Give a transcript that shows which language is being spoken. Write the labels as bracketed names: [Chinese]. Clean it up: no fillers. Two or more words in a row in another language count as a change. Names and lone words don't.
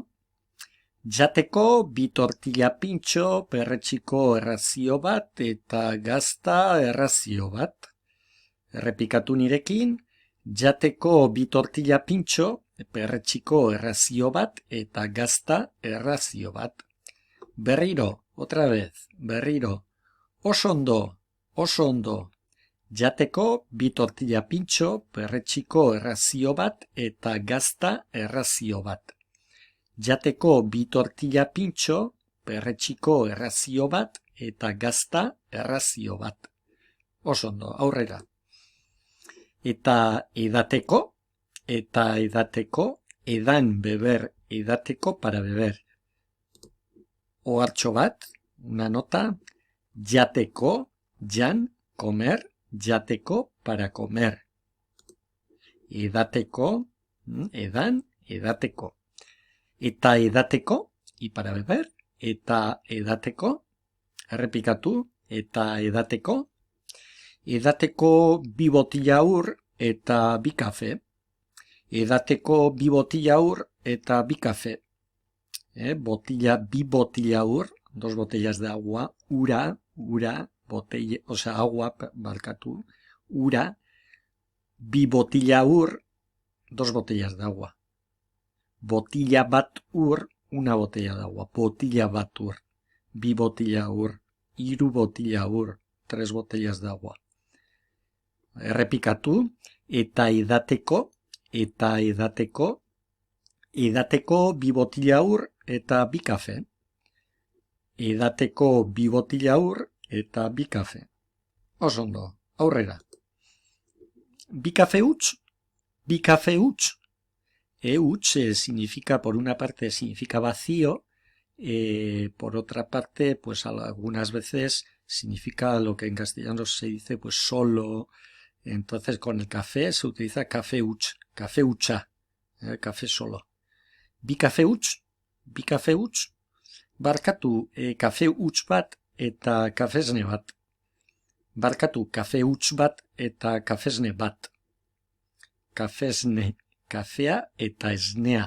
[Basque] Jateko bi tortilla pintxo, perretxiko errazio bat eta gazta errazio bat. Errepikatu nirekin, jateko bi tortilla pintxo, perretxiko errazio bat eta gazta errazio bat. Berriro, [Spanish] otra vez, [Basque] berriro. Osondo. Jateko bi tortilla pintxo, perretxiko errazio bat eta gazta errazio bat. Jateko bi tortilla pintxo, perretxiko errazio bat eta gazta errazio bat. Osondo, aurrera. Eta edateko, edan beber, edateko [Spanish] para beber. [Basque] Ohartxo bat, [Spanish] una nota, [Basque] jateko, jan, [Spanish] comer, jateko para comer. [Basque] Edateko, edan, edateko. Eta edateko, [Spanish] y para beber, [Basque] eta edateko, errepikatu, eta edateko, bi botilla ur eta bi kafe, edateko bi botilla ur eta bi kafe, bi botilla ur, [Spanish] 2 botellas de agua, [Basque] ura, botella, [Spanish] o sea, agua, [Basque] barkatu, ura, bi botilla ur, [Spanish] 2 botellas de agua. [Basque] Botilla bat ur, [Spanish] una botella de agua. [Basque] Botilla bat ur. Bi botilla ur. Hiru botilla ur. [Spanish] 3 botellas de agua. [Basque] Errepikatu. Eta edateko. Edateko bi botilla ur eta bi kafe. Edateko bi botilla ur eta bi kafe. Osondo, aurrera. Bi kafe huts. [Spanish] Huts significa, por una parte, significa vacío, por otra parte, pues algunas veces significa lo que en castellano se dice pues solo. Entonces con el café se utiliza [Basque] café huts, café hutsa, [Spanish] café solo. [Basque] Bi café huts, barkatu café huts bat eta kafesne bat. Barkatu café huts bat eta kafesne bat. Kafesne, kafea eta esnea.